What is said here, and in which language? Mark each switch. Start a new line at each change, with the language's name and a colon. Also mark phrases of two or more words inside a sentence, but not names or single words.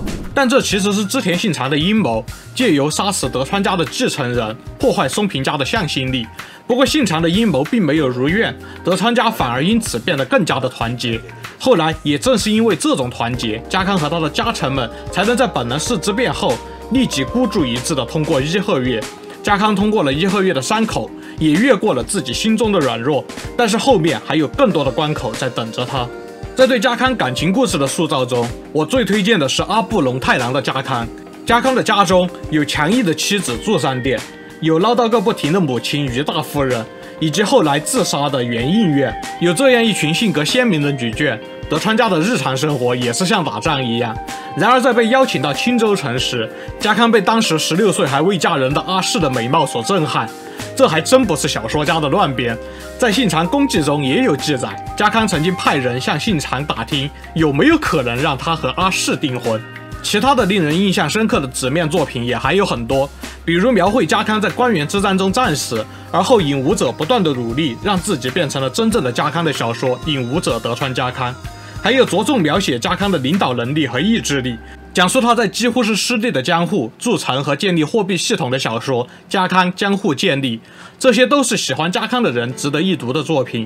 Chinese: 但這其實是織田信長的陰謀，借由殺死德川家的繼承人，破壞松平家的向心力。不過，信長的陰謀並沒有如願，德川家反而因此變得更加的團結。後來，也正是因為這種團結，家康和他的家臣們才能在本能寺之變後立即孤注一擲地通過伊賀越。家康通過了伊賀越的山口，也越過了自己心中的軟弱，但是後面還有更多的關口在等着他。在對家康感情故事的塑造中，我最推薦的是阿部龙太郎的家康。家康的家中有強毅的妻子祝三殿，有嘮叨個不停的母親於大夫人，以及後來自殺的源應院。有這樣一群性格鮮明的女眷，德川家的日常生活也是像打仗一樣。然而在被邀請到青州城時，家康被當时16歲還未嫁人的阿市的美貌所震撼。這還真不是小說家的亂編，在信長公記中也有記載，家康曾經派人向信長打聽有沒有可能讓他和阿市訂婚。其他的令人印象深刻的紙面作品也還有很多，比如描繪家康在關原之戰中戰死，而後引武者不斷的努力讓自己變成了真正的家康的小說《引武者德川家康》，還有着重描寫家康的領導能力和意志力，講述他在幾乎是失地的江戶築城和建立貨幣系統的小說《家康江戶建立》，這些都是喜歡家康的人值得一讀的作品。